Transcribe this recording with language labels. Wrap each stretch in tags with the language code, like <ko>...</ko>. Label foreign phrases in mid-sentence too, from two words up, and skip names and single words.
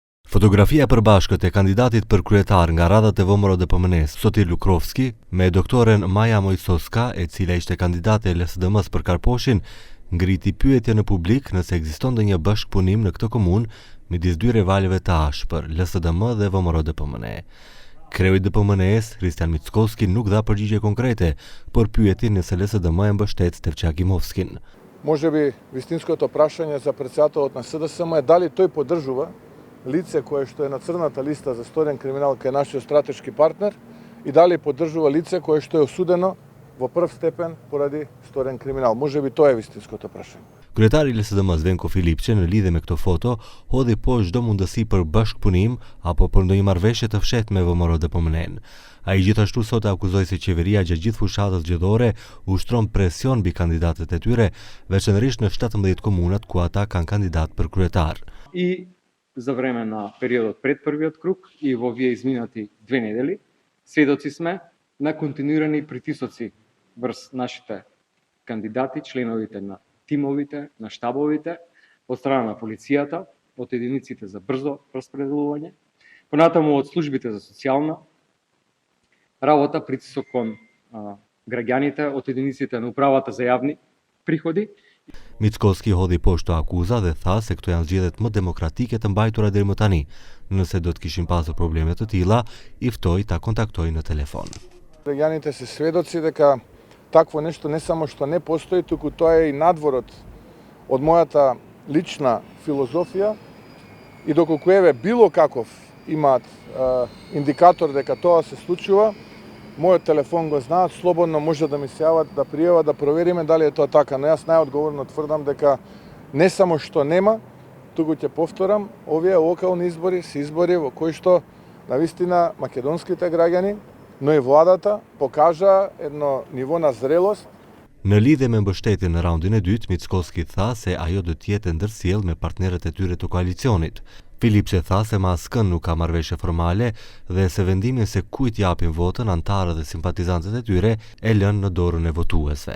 <sq>Fotografia e përbashkët e kandidatit për kryetar nga radhat e VMRO DPMNE-s, Sotir Lukrovski, me doktoren Maja Mojsoska, e cila ishte kandidate e LSDM-s për Karposhin, ngriti pyetje në publik nëse ekziston ndonjë bashkëpunim në këtë komunë midis dy rivalëve të ashpër, LSDM dhe VMRO DPMNE. Kreu i DPMNE-s, Kristian Mickoski, nuk dha përgjigje konkrete për pyetjen nëse LSDM e mbështet Stevçak Imovskin.</sq> <mk>Може би вистинското прашање за претседателот на СДСМ е дали тој поддржува лице кое што е на црната листа за сторен криминал кај нашиот стратешки партнер и дали поддржува лице кое што е осудено во прв степен поради сторен криминал. Може би тоа е вистинското прашање.</mk> <sq>Kryetari i LSDM-s Venko Filipçe në lidhje me këto foto hodhi po çdo mundësi për bashkëpunim apo për ndonjë marrëveshje të fshehtë me VMRO DPMNE-n. Ai gjithashtu sot akuzoi se qeveria gjatë gjithë fushatës zgjedhore ushtron presion mbi kandidatët e tyre, veçanërisht në 17 komunat ku ata kanë kandidat për kryetar.</sq> <mk>И за време на периодот пред првиот круг и во овие изминати 2 недели, сведоци сме на континуирани притисоци врз нашите кандидати, членовите на тимовите, на штабовите, од страна на полицијата, од единиците за брзо распределување, понатаму од службите за социјална работа, притисок кон граѓаните, од единиците на управата за јавни приходи.</mk> <sq>Mickoski hodhi poshtë akuza dhe tha se këto janë zgjedhjet më demokratike të mbajtura deri më tani. Nëse do të kishin pasur probleme të tilla, i ftoi ta kontaktojnë në telefon.</sq> <mk>Граѓаните се сведоци дека такво нешто не само што не постои, туку тоа е и надворот од мојата лична филозофија и доколку еве било каков имаат индикатор дека тоа се случува, мојот телефон го знаат, слободно може да ми се јават, да пријават, да провериме дали е тоа така, но јас најодговорно тврдам дека не само што нема, туку ќе повторам, овие локални избори се избори во кои што навистина македонските граѓани, но и владата покажа едно ниво на зрелост.</mk> <sq>Në lidhje me mbështetjen në raundin e dytë, Mickoski tha se ajo do të jetë ndërsjell me partnerët e tyre të koalicionit. Filipçe tha se ma askën nuk ka marrëveshje formale dhe se vendimin se kujt japin votën antarët dhe simpatizantët e tyre e lënë në dorën e votuesve.</sq>